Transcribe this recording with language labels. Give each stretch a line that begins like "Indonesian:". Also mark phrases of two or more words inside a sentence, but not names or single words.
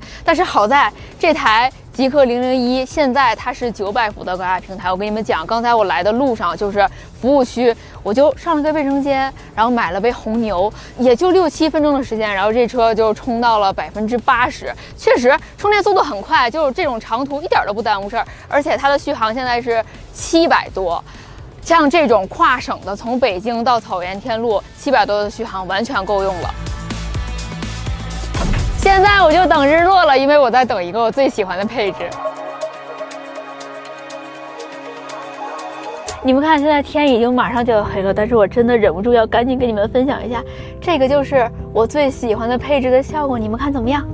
Chinese: 但是好在這台極氪001現在它是900伏的高壓平台。我跟你們講，剛才我來的路上就是服務區，我就上了個衛生間，然後買了杯紅牛，也就6、7分鐘的時間，然後這車就充到了80%，確實充電速度很快，就是這種長途一點都不耽誤事兒，而且它的續航現在是700多。像這種跨省的，從北京到草原天路，700多的續航完全夠用了。現在我就等日落了，因為我在等一個我最喜歡的配置。你們看，現在天已經馬上就要黑了，但是我真的忍不住要趕緊跟你們分享一下，這個就是我最喜歡的配置的效果，你們看怎麼樣？